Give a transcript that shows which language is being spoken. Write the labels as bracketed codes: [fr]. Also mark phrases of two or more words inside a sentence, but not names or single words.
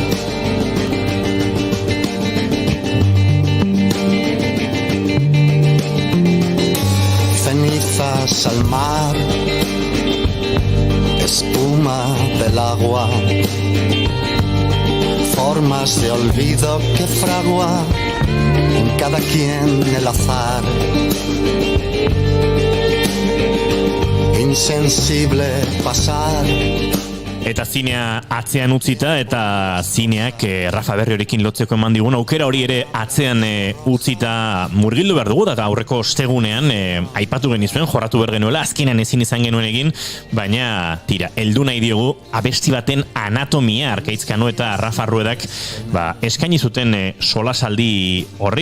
[es] Cenizas al mar, espuma del agua, formas de olvido que fragua en cada quien el azar. Insensible pasar. [eu] Eta zinea atzean utzita, eta zineak Rafa Berriorekin lotzeko eman digun aukera hori ere atzean utzita murgildu behar dugu, eta aurreko ostegunean aipatu genizuen, jorratu behar genuela, azkenan ezin izan genuen egin, baina tira, heldu nahi diogu abesti baten anatomia Arkaitzkano eta Rafa Ruedak eskaini zuten solasaldi horri.